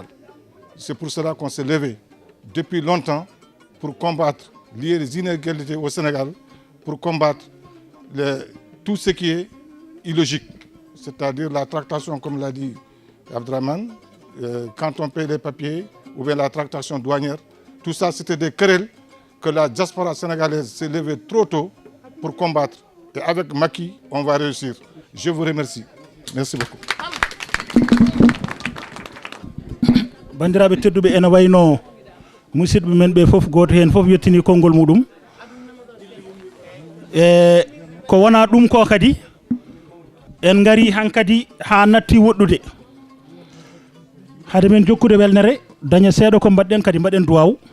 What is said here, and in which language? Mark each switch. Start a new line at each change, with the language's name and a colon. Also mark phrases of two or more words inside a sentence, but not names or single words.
French: C'est pour cela qu'on s'est levé depuis longtemps pour combattre les inégalités au Sénégal, pour combattre tout ce qui est illogique, c'est-à-dire la tractation, comme l'a dit Abdraman, quand on paye les papiers, ou bien la tractation douanière. Tout ça, c'était des querelles que la diaspora sénégalaise s'est levée trop tôt pour combattre. Et avec Macky, on va réussir. Je vous remercie. Merci beaucoup.
Fula: Bandiraɓe tedduɓe ene wayno musidɓe men ɓe fof goto hen fof yettini konngol muɗum e ko wona ɗum ko kadi en gari hankadi ha natti woɗɗude hade men jokkude welnere daña seeɗa ko mbaɗɗen kadi mbaɗen duwaw